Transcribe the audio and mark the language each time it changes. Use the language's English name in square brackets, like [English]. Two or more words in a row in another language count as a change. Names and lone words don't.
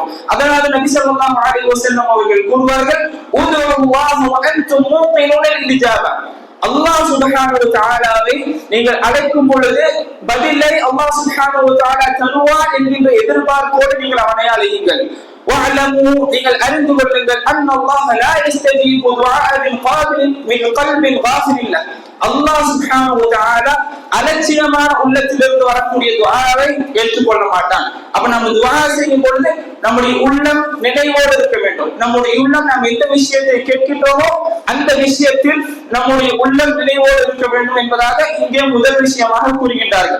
[Tamil] அதனால நபி [Arabic] صلى الله عليه وسلم [Tamil] அவர்கள் கூறுவார்கள், [Arabic] ادعوا الله وأنتم موقنون بالإجابة, الله سبحانه وتعالى [Tamil] நீங்கள் அழைக்கும் பொழுது பதிலை [Arabic] الله سبحانه وتعالى [Tamil] தருவார் என்கின்ற எதிர்பார்ப்போடு நீங்கள் அவனை அழையுங்கள். وَاعْلَمُوا, நீங்கள் அறிந்து கொள்ளுங்கள், [Arabic] أَنَّ اللَّهَ لَا يَسْتَجِيبُ دُعَاءَ مِنْ قَلْبٍ غَافِلٍ لَهُ, الله سبحانه وتعالى [Tamil] அலட்சியமான உள்ளத்திலிருந்து வரக்கூடிய துஆவை ஏற்றுக்கொள்ள மாட்டான். அப்ப நம்ம துஆ செய்யும் பொழுது நம்முடைய உள்ளம் நினைவோடு இருக்க வேண்டும். நம்முடைய உள்ளம் நாம் எந்த விஷயத்தை கேட்கின்றோமோ அந்த விஷயத்தில் நம்முடைய உள்ளம் நினைவோடு இருக்க வேண்டும் என்பதாக இங்கே முதல் விஷயமாக கூறுகின்றார்கள்.